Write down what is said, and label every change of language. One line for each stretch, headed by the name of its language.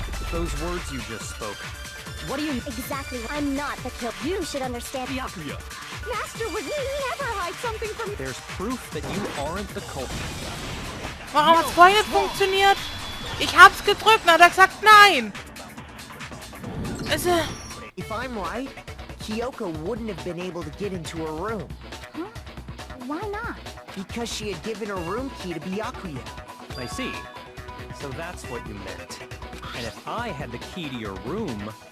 English: Those words you just spoke. What do you... Exactly. I'm not the killer. You should understand. Byakuya, Master would never hide something from me. There's proof that you aren't the culprit.
German: Warum hat's vorhin nicht funktioniert? Ich hab's gedrückt, und hat er gesagt nein. Also...
English: If I'm right, Kyoko wouldn't have been able to get into her room. Huh? Why not? Because she had given her room key to Byakuya. I see. So that's what you meant. And if I had the key to your room...